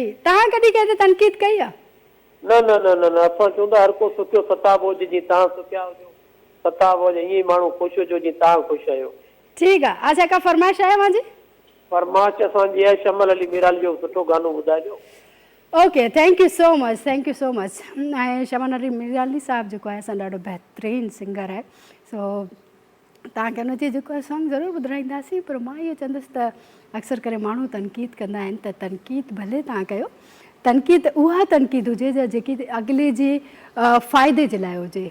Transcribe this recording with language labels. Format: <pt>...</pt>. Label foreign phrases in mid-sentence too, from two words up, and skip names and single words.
<sd>तव्हां कॾहिं कंहिंते तनक़ीद कई आहे? न न न न न असां चवंदा हर को सुठो सताब हुजे, जीअं तव्हां सुठा हुजो, सताब हुजे, ईअं ई माण्हू ख़ुशि हुजो जीअं तव्हां ख़ुशि आहियो। ठीकु आहे। अच्छा का फरमाइश आहे मुंहिंजी? फरमाइश असांजी आहे शमल अली मीराल जो सुठो गानो ॿुधाइजो।</sd> <en>OK thank you so much, thank you so much.</en> <sd>ऐं शमन अली मीराली साहिबु जेको आहे असां ॾाढो बहितरीनु सिंगर आहे, सो तव्हांखे हुनजी जेको आहे सॉन्ग ज़रूरु ॿुधाईंदासीं। पर मां इहो चवंदसि त अक्सर करे माण्हू तनक़ीद कंदा आहिनि, त तनक़ीद भले तव्हां कयो, तनक़ीद उहा तनक़ीद हुजे जेकी अॻिले जे फ़ाइदे जे लाइ हुजे।</sd>